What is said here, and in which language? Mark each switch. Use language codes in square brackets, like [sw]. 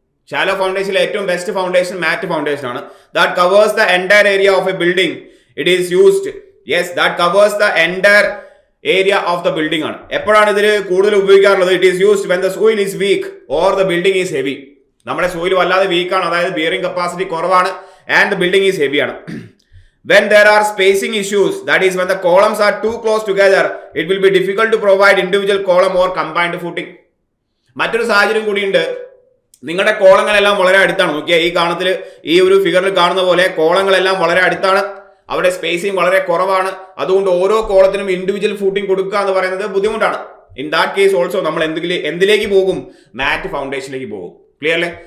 [ml] Shallow ഫൗണ്ടേഷനിലെ ഏറ്റവും best foundation മാറ്റ് foundation ആണ്. [en] That covers the entire area of a building. It is used, yes, that covers the entire area of the building ആണ്. [ml] എപ്പോഴാണ് ഇതിൽ കൂടുതൽ ഉപയോഗിക്കാറുള്ളത്? [en] It is used when the soil is weak or the building is heavy. [ml] നമ്മുടെ soil വല്ലാതെ വീക്കാണ്, അതായത് bearing capacity കുറവാണ് [en] and the building is heavy [ml] ആണ്. [en] When there are spacing issues, that is when the columns are too close together, it will be difficult to provide individual column or combined footing. [ml] മറ്റൊരു സാഹചര്യം കൂടിയുണ്ട്. നിങ്ങളുടെ കോളങ്ങളെല്ലാം വളരെ അടുത്താണ്. നോക്കിയാൽ ഈ ഒരു ഫിഗറിൽ കാണുന്ന പോലെ കോളങ്ങളെല്ലാം വളരെ അടുത്താണ്, അവിടെ സ്പേസിംഗ് വളരെ കുറവാണ്. അതുകൊണ്ട് ഓരോ കോളത്തിനും ഇൻഡിവിജ്വൽ ഫൂട്ടിംഗ് കൊടുക്കുക എന്ന് പറയുന്നത് ബുദ്ധിമുട്ടാണ്. [en] in that case also [ml] നമ്മൾ എന്തിലേക്ക് പോകും? മാറ്റ് ഫൗണ്ടേഷനിലേക്ക് പോകും. ക്ലിയർ അല്ലേ?